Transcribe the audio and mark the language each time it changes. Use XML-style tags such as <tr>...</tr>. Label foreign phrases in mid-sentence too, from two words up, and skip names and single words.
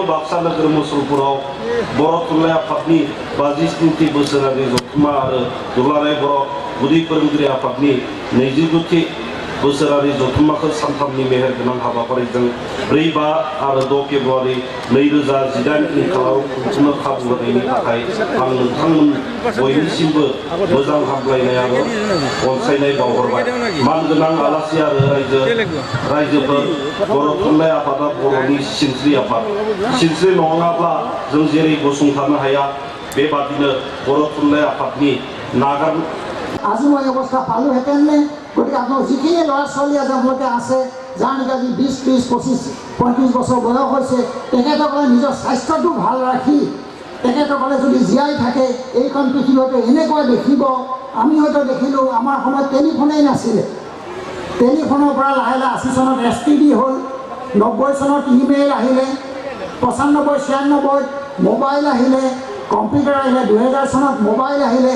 <brx>बाक्सा नोगोर मुसलपुराव बर' थुनलाइ आफादनि 57थि बोसोरारि जथुम्मा आरो दुलाराय बर' गुदि फोरोंगिरि आफादनि 29थि बोसोरारि जथुम्माखौ सानथामनि मेहेरगोनां हाबाफारिजों 4, 5 आरो 6 फेब्रुवारि 2018 इंखाराव खुंफुंनो खाबु होनायनि थाखाय आं नोंथांमोन बयनिसिमबो मोजां हामलायनाय आरो अनसायनाय बावहरबाय। मानगोनां आलासि आरो रायजोफोर, बर' थुनलाइ आफादा बर'नि सिनस्रि आफाद। सिनस्रि नङाब्ला जों जेरै गसंथानो हाया, बेबादिनो बर' थुनलाइ आफादनि नागार</brx> <as>আজি মই অৱস্থা পালোহেঁতেনে। গতিকে আপোনাৰ যিখিনি ল'ৰা ছোৱালী আপোনালোকে আছে, যাৰ নেকি আজি 20, 30, 25, 35 বছৰ বয়স হৈছে, তেখেতসকলে নিজৰ স্বাস্থ্যটো ভাল ৰাখি তেখেতসকলে যদি জীয়াই থাকে এইখন পৃথিৱীতে এনেকুৱা দেখিব। আমি হয়তো দেখিলোঁ আমাৰ সময়ত টেলিফোনেই নাছিলে, টেলিফোনৰ পৰা লাহে লাহে 80 চনত STD হ'ল, 90 চনত ইমেইল আহিলে, 95, 96 মোবাইল আহিলে, কম্পিউটাৰ আহিলে, 2000 চনত মোবাইল আহিলে।</as>